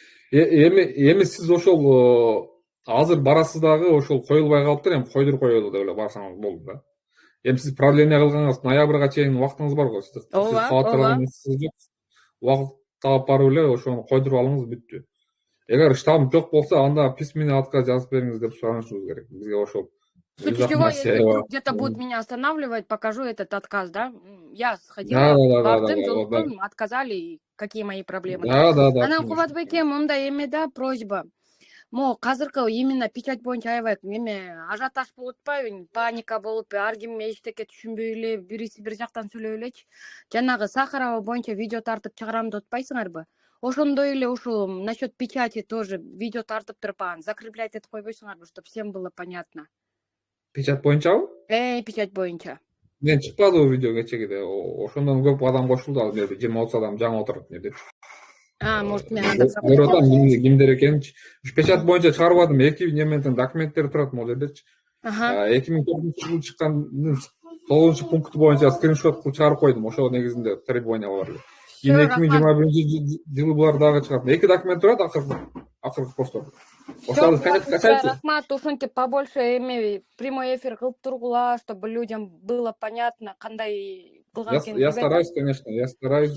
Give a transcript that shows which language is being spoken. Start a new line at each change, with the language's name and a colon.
Kyrgyz: Эми сиз ошол азыр барасыз дагы, ошол коюлбай калыптыр, эми койдуруп коелу деп эле барсаңыз болду да. Эми сиз продление кылганыңыз ноябрга чейин убактыңыз бар го. Сиз кабаттаган нерсеңиз жок. Убакыт таап барып эле ошону койдуруп алыңыз, бүттү. Эгер штамп жок болсо, анда письменный отказ жазып бериңиз деп суранышыбыз керек. Бизге ошол
Russian: если вдруг где-то будут меня останавливать, покажу этот отказ, да? Я сходила,
Kyrgyz: бардым, жолуктум,
Russian: отказали, какие мои проблемы. Да.
Kyrgyz: Анан Кубат байке, мындай эме да, просьба. Могу азыркы именно печать боюнча аябай эме ажиотаж болуп атпайбы, паника болуп, ар ким эчтеке түшүнбөй эле, бириси бир жактан сүйлөп элечи. Жанагы Сахарова боюнча видео тартып чыгарам деп атпайсыңарбы? Ошондой эле ушул насчет печати тоже видео тартып туруп закреплять этип койбойсуңарбы,
Russian: чтобы всем было понятно.
Kyrgyz: Печать боюнчабы? Печать боюнча. Мен чыкпадыбы видео кечегиде. Ошондон көп адам кошулду, ал жерде 20-30 адам жаңы отурат жерде. Может мен көрүп атам кимдер экенинчи. Печать боюнча чыгарбадым, 2 нементен документтер турат могу жердечи. 2004-жылы чыккандын 9-пункту боюнча скриншот кылып чыгарып койдум. Ошол негизинде требования бар эле. Кийин 2021-жылы булар дагы чыгат. 2 документ турат акыркы посттордо. Ошол рахмат, ушинтип побольше эме прямой эфир кылып тургула,
Russian: чтобы людям было понятно
Kyrgyz: кандай кылган экенин.
Russian: Я стараюсь, конечно, я стараюсь.